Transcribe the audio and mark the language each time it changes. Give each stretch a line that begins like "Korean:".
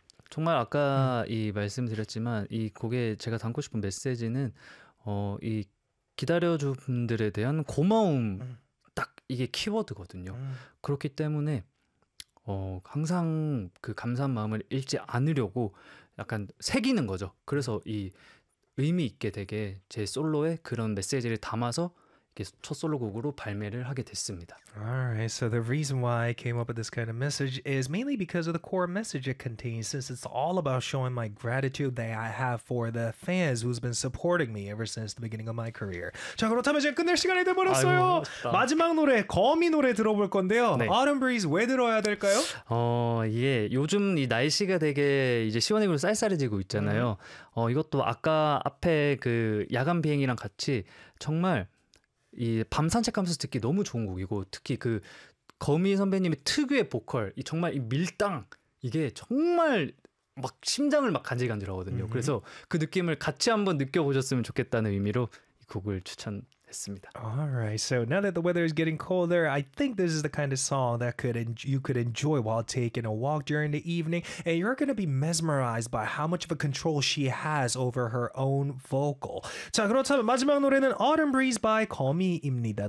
Korean: 정말 아까 이 말씀드렸지만 이 곡에 제가 담고 싶은 메시지는 이 기다려준 분들에 대한 고마움 딱 이게 키워드거든요. 그렇기 때문에 항상 그 감사한 마음을 잃지 않으려고 약간 새기는 거죠. 그래서 이 의미 있게 되게 제 솔로에 그런 메시지를 담아서 이렇게 첫 솔로곡으로 발매를 하게 됐습니다.
English: Alright, so the reason why I came up with this kind of message is mainly because of the core message it contains, since it's all about showing my gratitude that I have for the fans who's been supporting me ever since the beginning of my career.
Korean: 자, 그렇다면 이제 끝낼 시간이 아이고, 되버렸어요. 좋다. 마지막 노래, 거미 노래 들어볼 건데요. 네. Autumn Breeze 왜 들어야 될까요? 예, 요즘 이 날씨가 되게 이제 시원해지고 쌀쌀해지고 있잖아요. 이것도 아까 앞에 그 야간 비행이랑 같이 정말 이밤 산책하면서 듣기 너무 좋은 곡이고, 특히 그 거미 선배님의 특유의 보컬, 이 정말 이 밀당, 이게 정말 막 심장을 막 간질간질하거든요. 그래서 그 느낌을 같이 한번 느껴보셨으면 좋겠다는 의미로 이 곡을 추천했습니다.
English: Alright, so now that the weather is getting colder, I think this is the kind of song that you could enjoy while taking a walk during the evening, and you're gonna be mesmerized by how much of a control she has over her own vocal.
Korean: 자, 그렇다면 마지막 노래는 Autumn Breeze by Gummy입니다.